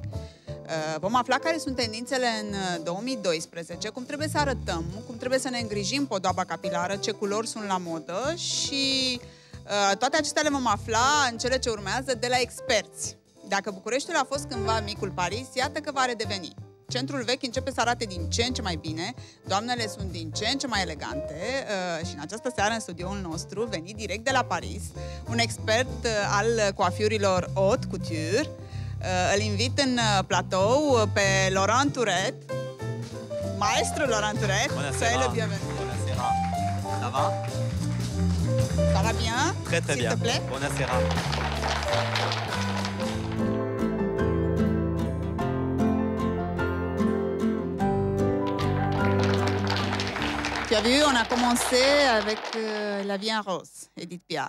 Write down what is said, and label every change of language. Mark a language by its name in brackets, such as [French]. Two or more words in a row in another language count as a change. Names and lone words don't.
[Romanian] Vom afla care sunt tendințele în 2012, cum trebuie să arătăm, cum trebuie să ne îngrijim podoaba capilară, ce culori sunt la modă și toate acestea le vom afla în cele ce urmează de la experți. Dacă Bucureștiul a fost cândva micul Paris, iată că va redeveni. Centrul vechi începe să arate din ce în ce mai bine, doamnele sunt din ce în ce mai elegante și în această seară în studioul nostru, venit direct de la Paris, un expert al coafiurilor [French] haute couture. [Romanian] Îl invit în platou pe Laurent Tourret, maestru Laurent Tourret. [French] Soyez le bienvenu. Buonasera. Ça va? Ça va bien? Très très bien. S'il te plaît. Buonasera. Tu as vu, on a commencé avec La vie en rose, Edith Piaf.